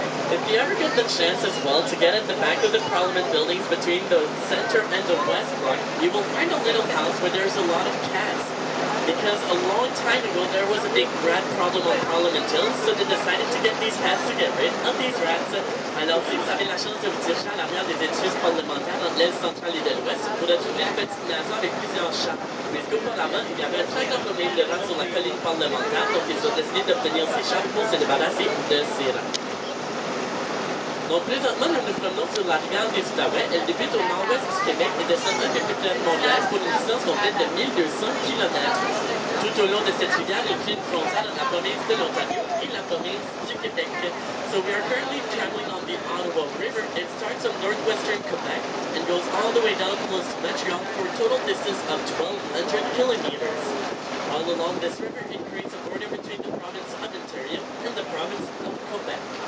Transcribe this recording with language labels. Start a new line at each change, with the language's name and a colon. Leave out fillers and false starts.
English: If you ever get the chance as well to get at the back of the Parliament buildings between the center and the west block, you will find a little house where there's a lot of cats. Because a long time ago there was a big rat problem on Parliament Hill, so they decided to get these cats to get rid of these rats.
French: Alors si vous avez la chance de vous diriger à l'arrière des édifices parlementaires entre l'aile centrale et de l'ouest, vous retrouverez une petite maison avec plusieurs chats. Mais auparavant, il y avait un très grand problème de rats sur la colline parlementaire, donc ils ont décidé d'obtenir ces chats pour se débarrasser de ces rats. Donc présentement, nous nous promenons sur la rivière des Outaouais. Elle débute au nord-ouest du Québec et descend un peu plus près de Montréal pour une distance complète de 1200 km. Tout au long de cette rivière, il fait une frontière entre la province de l'Ontario et la province du Québec.
English: So we are currently traveling on the Ottawa River. It starts on northwestern Quebec and goes all the way down close to Montreal for a total distance of 1,200 kilometers. All along this river, it creates a border between the province of Ontario and the province of Quebec.